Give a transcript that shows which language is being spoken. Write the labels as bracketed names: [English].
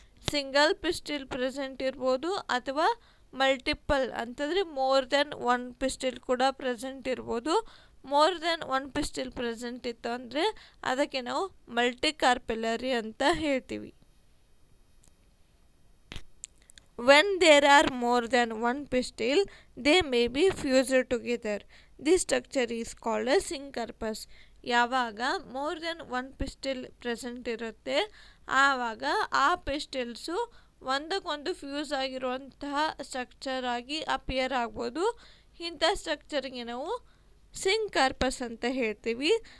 [Kannada] Single pistil present ಇರ್ಬೋದು ಅಥವಾ multiple ಅಂತಂದರೆ [English] more than one [Kannada] ಪಿಸ್ಟಿಲ್ ಕೂಡ ಪ್ರೆಸೆಂಟ್ ಇರ್ಬೋದು. [English] more than one [Kannada] pistil present ಇತ್ತು ಅಂದರೆ ಅದಕ್ಕೆ ನಾವು ಮಲ್ಟಿಕಾರ್ಪೆಲರಿ ಅಂತ ಹೇಳ್ತೀವಿ. [English] When there are more than one pistil, they may be fused together. This structure is called as syncarpus. [Kannada] ಯಾವಾಗ [English] more than one [Kannada] pistil present ಇರುತ್ತೆ ಆವಾಗ ಆ ಪಿಸ್ಟಿಲ್ಸು ಒಂದಕ್ಕೊಂದು ಫ್ಯೂಸ್ ಆಗಿರುವಂತಹ ಸ್ಟ್ರಕ್ಚರ್ ಆಗಿ ಅಪಿಯರ್ ಆಗ್ಬೋದು. ಇಂಥ ಸ್ಟ್ರಕ್ಚರ್ಗೆ ನಾವು ಸಿಂಕಾರ್ಪಸ್ ಅಂತ ಹೇಳ್ತೀವಿ.